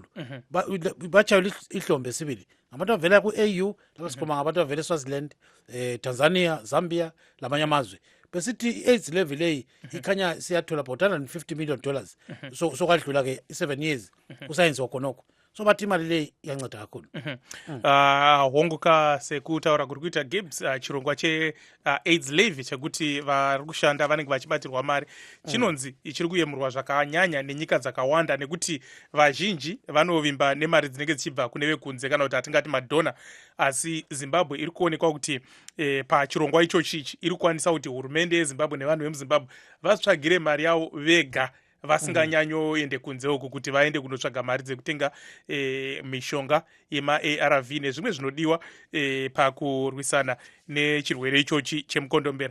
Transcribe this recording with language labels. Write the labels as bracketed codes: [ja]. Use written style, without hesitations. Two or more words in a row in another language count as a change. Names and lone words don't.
[nd] Batshayela ihlombe sibili ngabantu abavela ku-AU, lapho sikhuluma ngabantu abavela eSwaziland, Tanzania, Zambia lamanye amazwe. Besithi i-AIDS levy leyi ikhanya siyathola [en] about $150 million. [nd] So kwadlula ke i7 years kusayenziwa khonokho. so bati imali leyi iyanceda kakhulu. [sn] honguka sekutaura kuri kuita Gibbs chirongwa che-AIDS levy chekuti vari kushanda vanenge vachibatirwa mari chinonzi chiri kuyemurwa zvakanyanya nenyika dzakawanda nekuti vazhinji vanovimba nemari dzinenge dzichibva kune vekunze kana kuti hatingati madhona, asi Zimbabwe iri kuonekwa kuti pachirongwa ichochichi iri kukwanisa kuti hurumende yeZimbabwe nevanhu vemuZimbabwe vazvitsvagire mari yavo vega vasinganyanyoende kunze uku kuti vaende kunotsvaga mari dzekutenga mishonga yema-ARV nezvimwe zvinodiwa pakurwisana nechirwere ichochi chemukondombera.